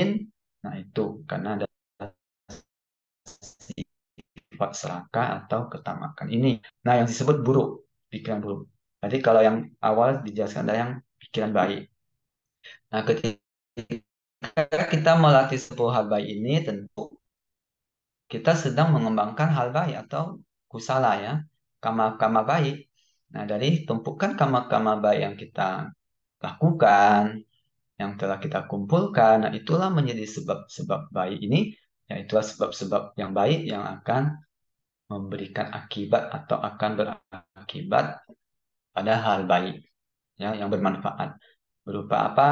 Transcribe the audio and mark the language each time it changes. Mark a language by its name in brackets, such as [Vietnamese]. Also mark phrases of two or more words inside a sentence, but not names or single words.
[Indonesian] Nah, itu karena ada sifat serakah atau ketamakan ini. Nah, yang disebut buruk, pikiran buruk. Jadi kalau yang awal dijelaskan ada yang pikiran baik. Nah, Ketika kita melatih sebuah hal baik ini, tentu kita sedang mengembangkan hal baik atau kusala ya, kama-kama baik. Nah, dari tumpukan kama-kama baik yang kita lakukan, yang telah kita kumpulkan, nah itulah menjadi sebab-sebab baik ini, ya itulah sebab-sebab yang baik yang akan memberikan akibat atau akan berakibat pada hal baik ya yang bermanfaat berupa apa?